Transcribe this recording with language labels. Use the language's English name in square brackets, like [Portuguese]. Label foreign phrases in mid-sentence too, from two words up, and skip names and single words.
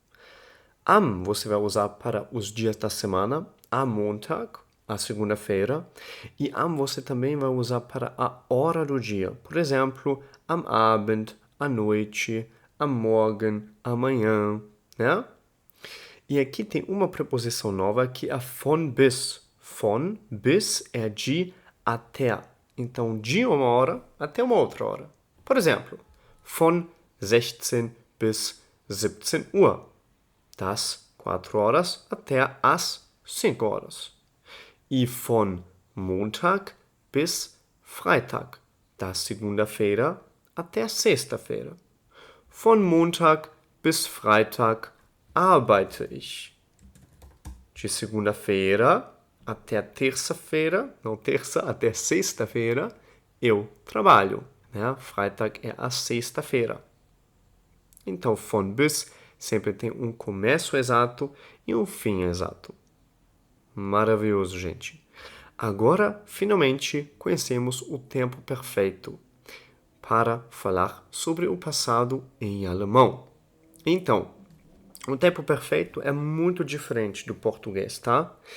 [Portuguese] Am você vai usar para os dias da semana, [German] am Montag, [Portuguese] a segunda-feira, e am você também vai usar para a hora do dia. Por exemplo, [German] am Abend, [Portuguese] à noite, [German] am Morgen, [Portuguese] amanhã, né? E aqui tem uma preposição nova que é [German] von bis. Von bis [Portuguese] é de até. Então, de uma hora até uma outra hora. Por exemplo, [German] von 16 bis 17 Uhr. [Portuguese] Das 4 horas até as 5 horas. [German] E von Montag bis Freitag, [Portuguese] da segunda-feira até a sexta-feira. [German] Von Montag bis Freitag arbeite ich. [Portuguese] De segunda-feira até a terça-feira, não terça, até sexta-feira, eu trabalho. Né? Freitag é a sexta-feira. Então, [German] von bis [Portuguese] sempre tem um começo exato e um fim exato. Maravilhoso, gente. Agora, finalmente, conhecemos o tempo perfeito para falar sobre o passado em alemão. Então, o tempo perfeito é muito diferente do português, tá?